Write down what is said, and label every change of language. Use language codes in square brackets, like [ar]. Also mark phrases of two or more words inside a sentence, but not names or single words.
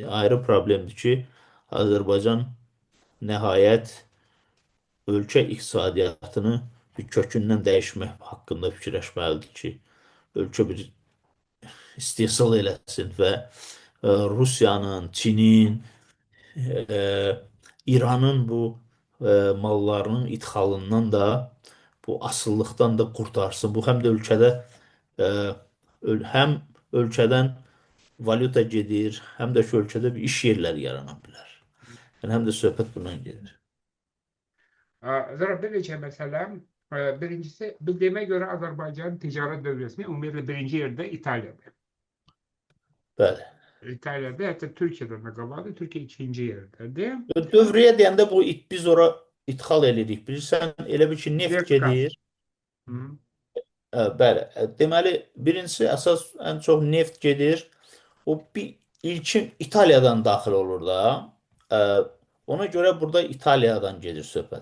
[az] Ayrı problemdir ki, Azərbaycan nəhayət ölkə iqtisadiyyatını bir kökündən dəyişmək haqqında fikirləşməlidir ki, ölkə bir istehsal eləsin və Rusiyanın, Çinin, İranın bu mallarının idxalından da bu asıllıqdan da qurtarsın. Bu həm də ölkədə e, həm ölkədən valyuta gedir, həm də ki, ölkədə bir iş yerləri yarana bilər. Yəni həm də söhbət bundan gedir. Zara bir neçə məsələ. Birincisi, [tr] bildiğime göre Azerbaycan ticaret bölgesinde ümumiyyətlə birinci yerde İtalya'da. [az] Bəli. [tr] İtalya'da, hatta Türkiye'den de qabadı. Türkiye ikinci yerdedir. [az] Dövrəyə deyəndə biz ora idxal edirik. Bilirsən, elə bir ki, neft Neft, qaz. gedir. Bəli. Deməli, birincisi əsas ən çox neft gedir. O ilkin İtaliyadan daxil olur da. Ona görə burada İtaliyadan gedir söhbət.